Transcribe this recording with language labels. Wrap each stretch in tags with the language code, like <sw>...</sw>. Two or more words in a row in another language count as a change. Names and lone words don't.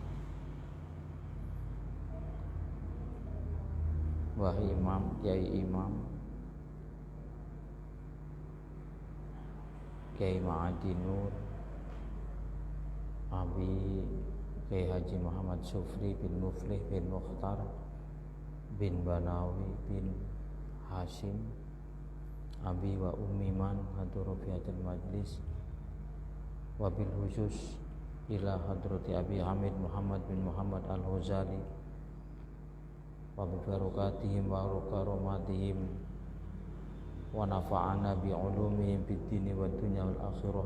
<ar>Mbah Imam, Kiai Imam, Kiai Ma'adi Nur, Abi Kiai Haji Muhammad Sufri bin مفلح بن مختار بن بنوي بن هاشم، أبي وأمي من حضر في هذا المجلس، وبالخصوص إلى حضرة أبي حامد محمد بن محمد الهزالي، وببركاتهم وكراماتهم، ونفعنا بعلومهم في الدين والدنيا والآخرة.</ar>